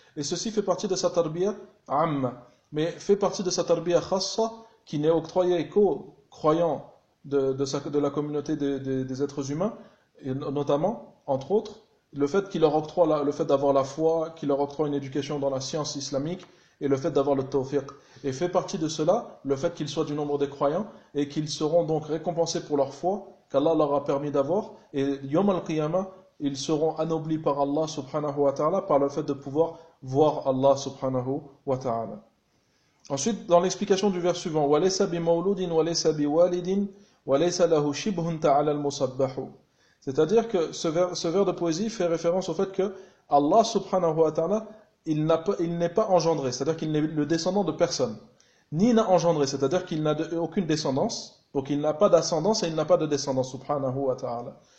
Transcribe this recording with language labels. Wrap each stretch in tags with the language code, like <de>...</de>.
<fr>Et ceci fait partie de sa tarbiya amma, mais fait partie de sa tarbiya khassa, qui n'est octroyée qu'aux croyants de la communauté des êtres humains, et notamment, entre autres, le fait qu'il leur octroie le fait d'avoir la foi, qu'il leur octroie une éducation dans la science islamique, et le fait d'avoir le tawfiq. Et fait partie de cela, le fait qu'ils soient du nombre des croyants, et qu'ils seront donc récompensés pour leur foi, qu'Allah leur a permis d'avoir, et yom al-qiyamah, ils seront anoblis par Allah subhanahu wa ta'ala, par le fait de pouvoir voir Allah subhanahu wa ta'ala. Ensuite, dans l'explication du vers suivant,</fr> <ar>وَلَيْسَ بِمَوْلُودٍ وَلَيْسَ بِوَالِدٍ وَلَيْسَ لَهُ شِبْهٌ تَعَلَى الْمُصَبَّحُ.</ar> <fr>C'est-à-dire que ce vers de poésie fait référence au fait que Allah subhanahu wa ta'ala, il n'est pas engendré, c'est-à-dire qu'il n'est le descendant de personne, ni n'a engendré, c'est-à-dire qu'il n'a aucune descendance, donc il n'a pas d'ascendance et il n'a pas de descendance, subhanahu wa ta'ala.</fr>